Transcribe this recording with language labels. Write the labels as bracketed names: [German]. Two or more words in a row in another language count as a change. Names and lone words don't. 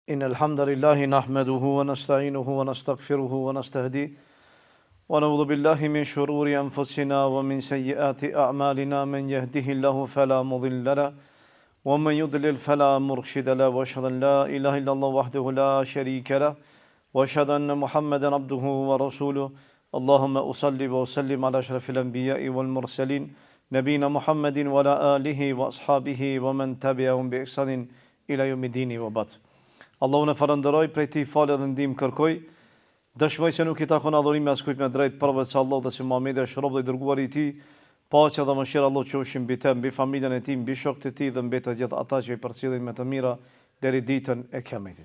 [Arabic] إن الحمد لله نحمده ونستعينه ونستغفره ونستهديه ونعوذ بالله من شرور أنفسنا ومن سيئات أعمالنا من يهده الله فلا مضل له ومن يضلل فلا مرشد له وأشهد أن لا إله إلا الله وحده لا شريك له وأشهد أن محمدا عبده ورسوله اللهم أصلي وأسلم على أشرف الأنبياء والمرسلين نبينا محمد وعلى آله وأصحابه ومن تبعهم بإحسان إلى يوم الدين وبعد. [Albanian] Allahu në falënderoj, prej tij falë dhe ndihmë kërkoj. Dëshmoj se nuk I takon adhurimi askujt me drejt përveç Allahut dhe se Muhamedi është rob dhe I dërguari I tij. Paqja dhe mëshira Allah qofshin mbi të, mbi familjen e tij, mbi shokët e tij dhe mbi të gjithë ata që I përcjellin me të mira deri ditën e Kiametit.